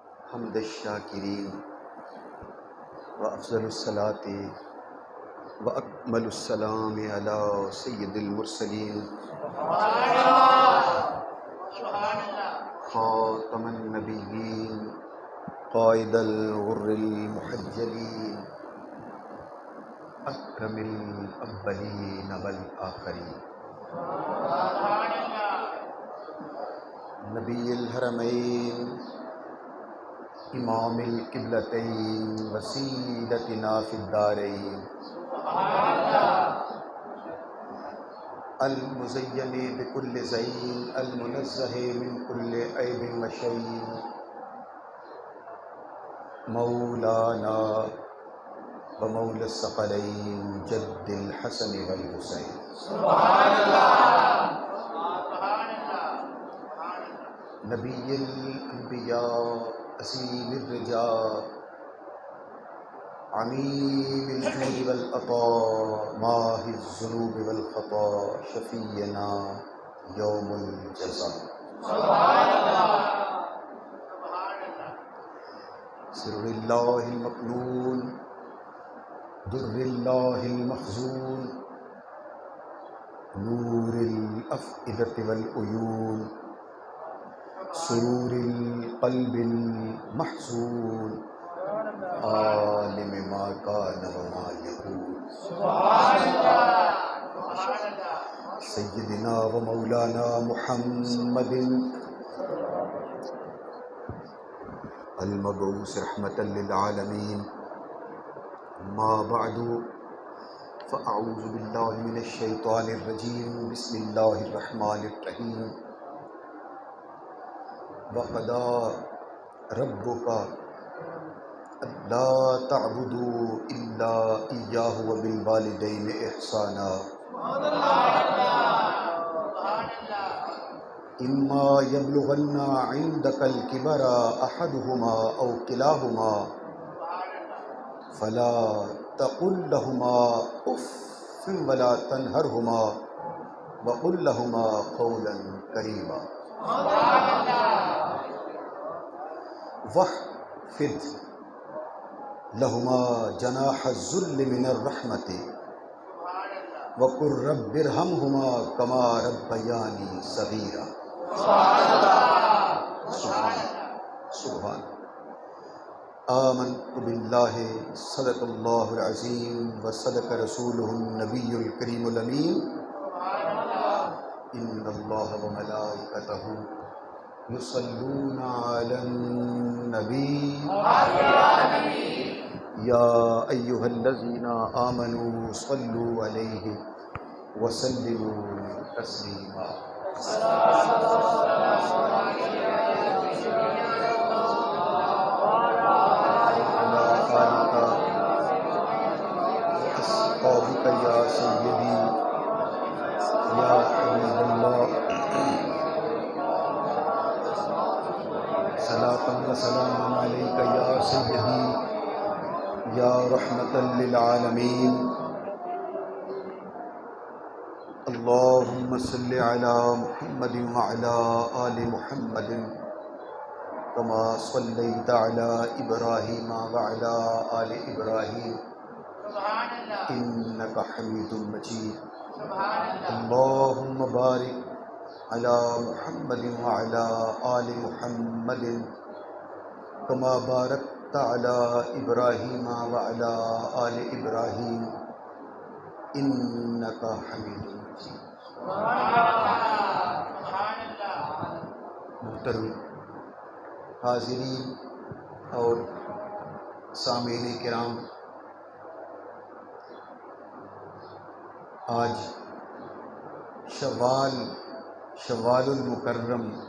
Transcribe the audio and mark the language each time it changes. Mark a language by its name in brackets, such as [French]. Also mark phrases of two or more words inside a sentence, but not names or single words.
[Arabic] حمد شاكرين وأفضل الصلاة وأكمل السلام على سيد المرسلين خاتم النبيين قائد الغر المحجلين أكرم الأولين والآخرين نبي الحرمين إمام القبلتين وسيلتنا في الدارين المزين بكل زين المنزه من كل عيب وشين مولانا ومولى الثقلين جد الحسن والحسين نبي الأنبياء عظيم الرجا عميم الجود والعطا ماحي الذنوب والخطا شفيعنا يوم الجزا سر الله المكنون در الله المخزون نور الأفئدة والعيون سرور القلب المحزون عالم ما كان وما يكون سيدنا ومولانا محمد المبعوث رحمة للعالمين أما بعد فأعوذ بالله من الشيطان الرجيم بسم الله الرحمن الرحيم وقضى ربك ألا تعبدوا إلا إياه وبالوالدين إحسانا إما يبلغن عندك الكبر أحدهما أو كلاهما فلا تقل لهما أف ولا تنهرهما وقل لهما قولا كريما واخفض لهما جناح الذل من الرحمة وقل رب ارحمهما كما ربياني صغيرا سبحان سبحان آمنت بالله صدق الله العظيم وصدق رسوله النبي الكريم الأمين إن الله وملائكته يصلون على النبي يا أيها الذين آمنوا صلوا عليه وسلموا تسليما على آلك وأصحابك يا سيدي يا حبيب الله صلاة وسلاما عليك يا سيدي يا رحمة للعالمين اللهم صل على محمد وعلى آل محمد كما صليت على إبراهيم وعلى آل إبراهيم إنك حميد مجيد اللهم بارك على محمد وعلى آل محمد كما باركت على إبراهيم وعلى آل إبراهيم إنك حميد مجيد. [Urdu] محترم حاضرین اور سامعین کرام، آج شوال المکرم